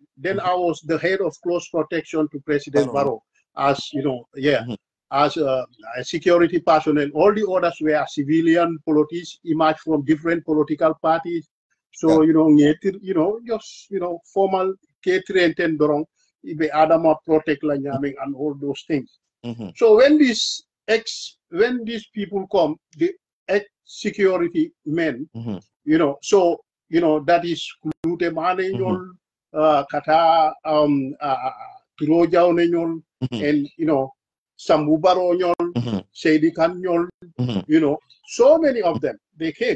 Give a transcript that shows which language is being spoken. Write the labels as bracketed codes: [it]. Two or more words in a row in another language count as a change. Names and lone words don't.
[en] Then I was the head of close protection to President Barrow, as you know, as a security personnel. All the others were civilian politicians, emerged from different political parties. So you know, just you know, formal catering and dorong, [man] ibe Adama protect la nyaming [en] and all those things. So when these people come, the ex-security men, you know, so you know that is 𝒂𝒂𝒏𝒏 kata 𝒂𝒂𝒂𝒏𝒏 and you know [man] Sambu Barrow nyol, Saidy kan nyol, [en] you know, so many of them they came.